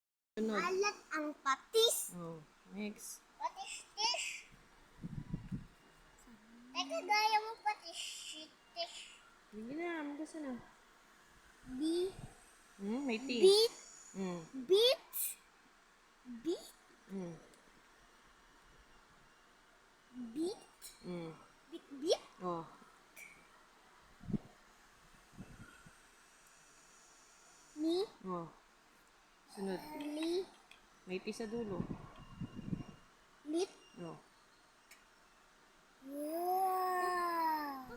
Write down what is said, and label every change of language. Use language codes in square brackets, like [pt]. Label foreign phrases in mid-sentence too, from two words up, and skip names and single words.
[tl] Sunod. Alat ang patis. [en] Oh, next. [tl] Patis-tis. Teka, gaya mo patis-tis. Sige na, magkasa na. Bi, May tea. beet, Mm. beet, beet, Mm. beet, Mm. beet, beet. Oh. Ni, Oh. Sunod. li, May tea sa dulo. lit. Oh. Wow!